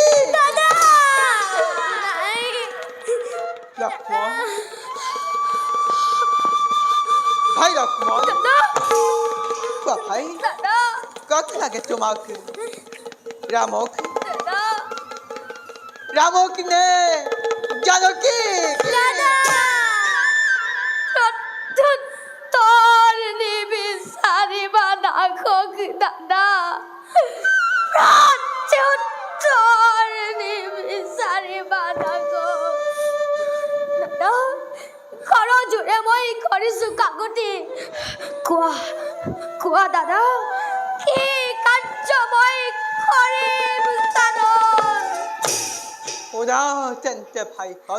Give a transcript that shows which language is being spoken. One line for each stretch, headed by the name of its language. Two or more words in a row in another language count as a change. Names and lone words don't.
Assamese: দাদা নাই লক্ষ্মণ ভাই লক্ষ্মণ দাদা ভাই দাদা কাক লাগে তোমাক, ৰামক দাদা ৰামক নে জানকী? দাদা তোর নিবিচারিবা নাখক দাদা, তোর নিবিচারিবা নাখক দাদা। ঘৰ জোৰে মই কৰিছো কাকতি, কোৱা কোৱা দাদা কি কাৰ্য মই কৰিম কাৰন? শুনা তেন্তে ভাই হত